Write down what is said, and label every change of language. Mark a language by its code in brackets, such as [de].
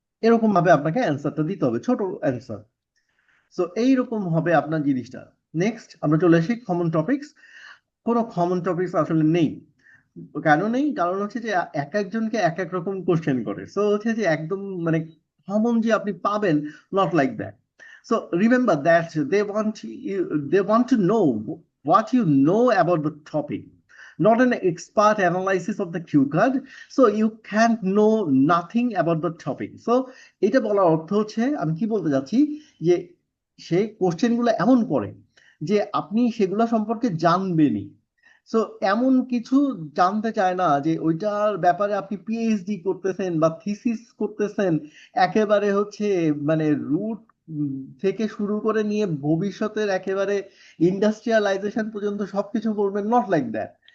[bn] এরকম ভাবে আপনাকে অ্যান্সারটা দিতে হবে, ছোট অ্যান্সার। সো এইরকম হবে আপনার জিনিসটা। নেক্সট আমরা চলে আসি কমন টপিকস। কোনো কমন টপিকস আসলে নেই। কেন নেই? কারণ হচ্ছে যে এক একজনকে এক এক রকম কোশ্চেন করে। সো হচ্ছে যে একদম মানে কমন যে আপনি পাবেন, [en] Not like that. So remember that they want to know what you know about the topic, not an expert analysis of the cue card. So you can't know nothing about the topic. [bn] So এটা বলার অর্থ হচ্ছে আমি কি বলতে যাচ্ছি, যে সে কোশ্চেনগুলো এমন করে যে আপনি সেগুলো সম্পর্কে জানবেনই। সো এমন কিছু জানতে চায় না যে ওইটার ব্যাপারে আপনি পিএইচডি করতেছেন বা থিসিস করতেছেন, একেবারে হচ্ছে মানে রুট থেকে শুরু করে নিয়ে ভবিষ্যতের একেবারে ইন্ডাস্ট্রিয়ালাইজেশন পর্যন্ত সবকিছু করবেন, [en] Not like that.